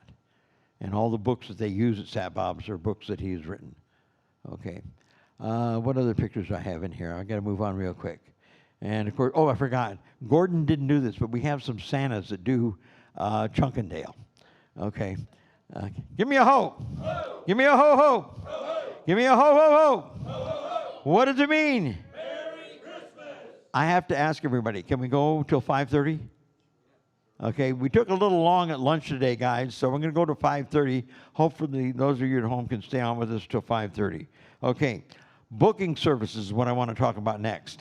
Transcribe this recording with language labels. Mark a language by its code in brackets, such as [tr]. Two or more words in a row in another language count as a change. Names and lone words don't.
[en] And all the books that they use at Sat Bob's are books that he's written. Okay. What other pictures do I have in here? I got to move on real quick. And of course, I forgot. Gordon didn't do this, but we have some Santas that do Chunkendale. Okay. Give me a ho. Ho. Give me a ho ho. Ho, ho. Give me a ho ho ho. Ho, ho, ho. What does it mean? Merry Christmas. I have to ask everybody, can we go till 5:30? Okay, we took a little long at lunch today, guys, so we're going to go to 5:30. Hopefully, those of you at home can stay on with us till 5:30. Okay, booking services is what I want to talk about next.